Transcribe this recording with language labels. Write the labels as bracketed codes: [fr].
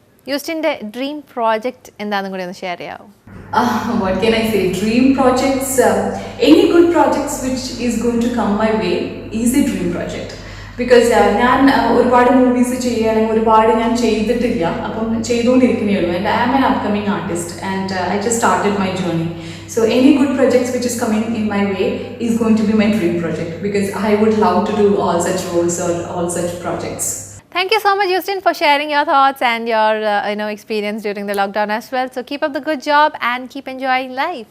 [ml] യൂസ്റ്റിൻ്റെ dream project എന്താണെന്നും കൂടി ഒന്ന് ഷെയർ ചെയ്യാമോ? [en] What can I say? Dream projects, any good projects which is going to come my way is a dream project. [ml] Because ഞാൻ ഒരുപാട് movies ചെയ്യുക അല്ലെങ്കിൽ ഒരുപാട് ഞാൻ ചെയ്തിട്ടില്ല, അപ്പം ചെയ്തുകൊണ്ടിരിക്കുന്നേ ഉള്ളൂ. [en] And I am an upcoming artist and I just started my journey. So any good projects which is coming in my way is going to be my dream project because I would love to do all such roles or all such projects. Thank you so much, Eustine, for sharing your thoughts and your experience during the lockdown as well. So keep up the good job and keep enjoying life.